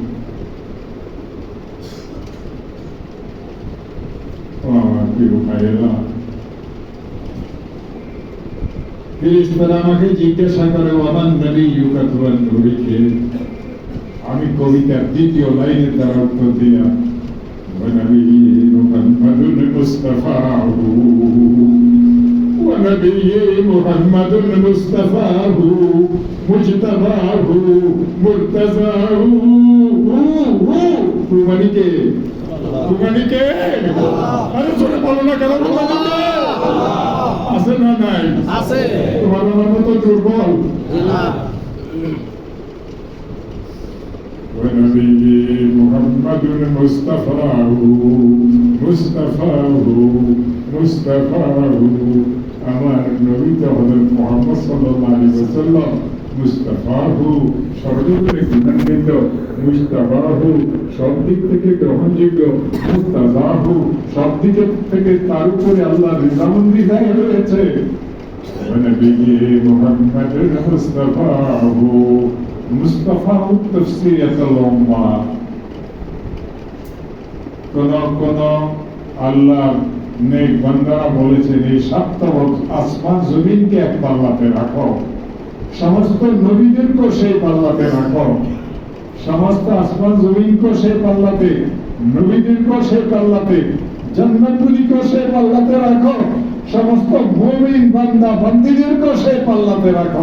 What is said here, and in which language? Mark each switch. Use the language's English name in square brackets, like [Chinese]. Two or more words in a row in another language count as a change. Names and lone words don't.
[Bangla] আমার প্রিয় ভাইয়েরা, ফেরেশতারা আমাকে জিজ্ঞাসা করে, [Arabic] ومن نبيك, [Bangla] তোমার নবীকে? আমি কবিতার দ্বিতীয় লাইনের দ্বারা উত্তর দিলাম, [Arabic] ونبي محمد مصطفاه ونبي محمد مصطفاه مجتباه مرتضاه [Bangla] মানে কে? মানে কে? আরে জোরে বলো না কেন? আছে না নাই? আছে। তোমার আমার মতো দুর্বল? [Arabic] ونبي محمد مصطفاه مصطفاه مصطفاه [Bangla] আমার নবী তো হযরত মুহাম্মদ [Arabic] صلى الله عليه وسلم, [Bangla] মুস্তাফাহু সর্বদিকে গুণান্বিত, মুস্তাফাহু সব দিক থেকে গ্রহণযোগ্য, মুস্তাফাহু সব দিক থেকে তার উপরে আল্লাহ রিজামন্দি হয়ে রয়েছে। [Arabic] ونبي محمد مصطفاه مصطفى تفسيرات الأمة. [Bangla] কোন আল্লাহ নেক বান্দারা বলেছেন, এই সাতটা আসমান জমিনকে এক পাল্লাতে রাখো, সমস্ত নবীদেরকে সেই পাল্লাতে রাখো, সমস্ত আসমান জমিনকে সেই পাল্লাতে, নবীদেরকে সেই পাল্লাতে, জান্নাতগুলিকে সেই পাল্লাতে রাখো, সমস্ত মুমিন বান্দা বান্দীদেরকে সেই পাল্লাতে রাখো।